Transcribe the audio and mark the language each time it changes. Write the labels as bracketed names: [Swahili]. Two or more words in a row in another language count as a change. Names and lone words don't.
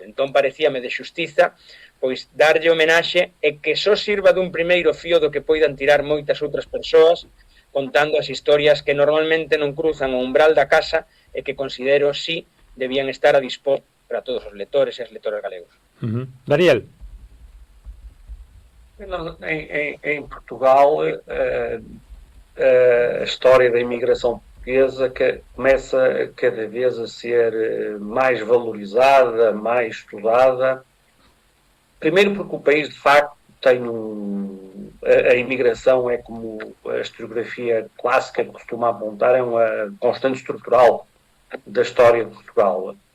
[Galician] Entón, parecíame de xustiza pois darlle homenaxe e que só sirva dun primeiro fío do que poidan tirar moitas outras persoas contando as historias que normalmente non cruzan o umbral da casa e que considero, sí, debían estar a dispor para todos os lectores e as lectoras galegos. Daniel. [Portuguese] Em Portugal, a história da imigração portuguesa que começa cada vez a ser mais valorizada, mais estudada. Primeiro porque o país, de facto, tem a imigração é, como a historiografia clássica costuma apontar, é uma constante estrutural da história de Portugal.